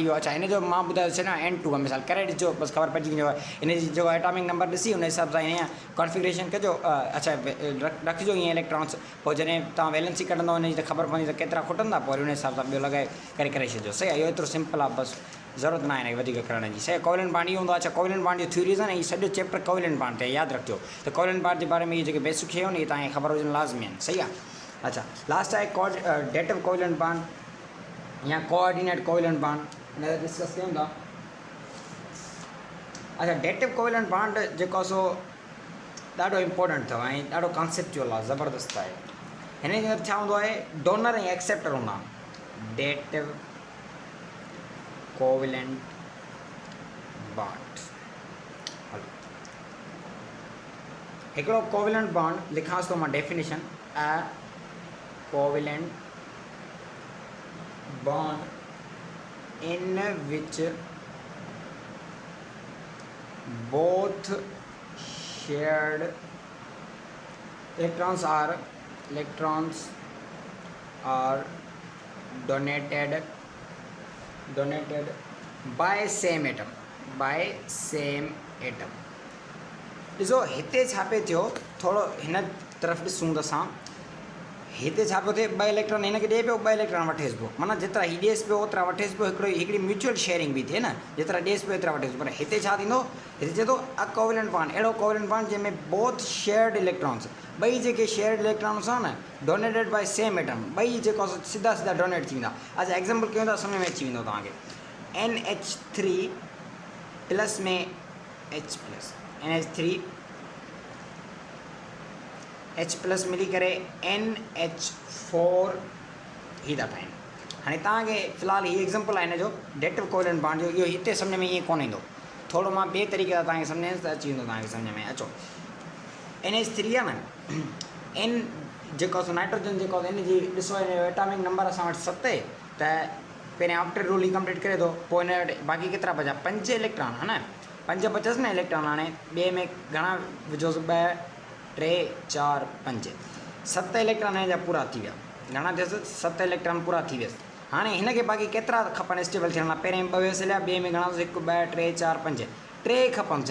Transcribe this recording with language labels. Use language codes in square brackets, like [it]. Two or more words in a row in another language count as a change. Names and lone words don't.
[sd] वियो अच्छा हिन जो मां ॿुधाए छॾियां N2 आहे मिसाल करे ॾिसो बसि ख़बर पइजी वञो हिन जी जेको [en] atomic number [sd] ॾिसी हुन हिसाब सां हीअं कॉन्फ़िगरेशन कजो अच्छा रखिजो ईअं इलेक्ट्रॉन्स पोइ जॾहिं तव्हां वैलेंसी कढंदो हुन जी त ख़बर पवंदी त केतिरा खुटंदा पोइ वरी हुन हिसाब सां ॿियो लॻाए करे छॾिजो सही आहे इहो एतिरो सिंपल आहे बसि ज़रूरत न आहे हिन खे वधीक करण जी सही [en] covalent bond [sd] इहो हूंदो आहे अच्छा [en] covalent bond [sd] जो थ्योरीज़ आहे न हीउ सॼो चैप्टर [en] covalent bond [sd] ते यादि रखिजो त [en] covalent bond [sd] जे बारे में इहे जेके बेसिक शयूं आहिनि इहे तव्हांखे ख़बर हुजनि लाज़मी आहिनि सही आहे अच्छा लास्ट आहे [en] dative covalent bond [sd] या [en] coordinate covalent bond [sd] हिन ते डिस्कस कयूं था। अच्छा [en] dative covalent bond [sd] जेको सो ॾाढो इम्पोर्टेंट अथव ऐं ॾाढो कॉन्सेप्चुअल आहे, ज़बरदस्त आहे। हिन जे अंदरि छा हूंदो आहे, डोनर ऐं एक्सेप्टर हूंदा। [en] dative covalent bond [sd] हलो हिकिड़ो [en] covalent bond [sd] लिखांसि थो मां डेफिनेशन, [en] a covalent bond in which both shared electrons are donated by same atom [sd] ॾिसो हिते छा पियो थियो, थोरो हिन तरफ़ ॾिसूं त असां हिते छा पियो थिए, ॿ इलेक्ट्रॉन हिनखे ॾिए पियो, ॿ इलेक्ट्रॉन वठेसि पियो, माना जेतिरा हीउ ॾिएसि पियो ओतिरा वठेसि पियो, हिकिड़ी [en] mutual sharing [sd] बि थिए न, जेतिरा ॾिएसि पियो एतिरा वठेसि पियो। पर हिते छा थींदो, हिते चए थो [en] a covalent bond, [sd] अहिड़ो [en] covalent bond [sd] जंहिंमें [en] both shared electrons, [sd] ॿई जेके [en] shared electrons [sd] आहे न [en] donated by same atom, [sd] ॿई जेको सीधा डोनेट थींदा। अच्छा एग्जाम्पल कयूं था, सम्झ में अची वेंदो तव्हांखे। NH3 प्लस में H प्लस, H प्लस मिली करे NH4 ही था ठाहिनि। हाणे तव्हांखे फ़िलहालु हीउ एग्ज़ाम्पल आहे हिन जो [en] dative covalent bond [sd] जो, इहो हिते सम्झ में ईअं कोन ईंदो, थोरो मां ॿिए तरीक़े सां तव्हांखे सम्झायांसि त अची वेंदो तव्हांखे सम्झ में। अचो NH3 आहे न, N जेको आहे नाइट्रोजन जेको आहे, इन जी ॾिसो हिन जो [en] atomic number [sd] असां वटि 7, त पहिरें [en] octet rule [sd] ई कंप्लीट करे थो, पोइ हिन वटि बाक़ी केतिरा बचा, 5 इलेक्ट्रॉन है न, 5 बचसि न इलेक्ट्रॉन। हाणे ॿिए में घणा विझोसि, 2 3 4 5 7 इलेक्ट्रॉन हिन जा पूरा थी विया। घणा थियसि, 7 इलेक्ट्रॉन पूरा थी वियसि। हाणे हिनखे बाक़ी केतिरा खपनि स्टेबल थियण लाइ, पहिरें 2 वियसि हलिया, ॿिए में घणा, 1 2 3 4 5 3 खपनि।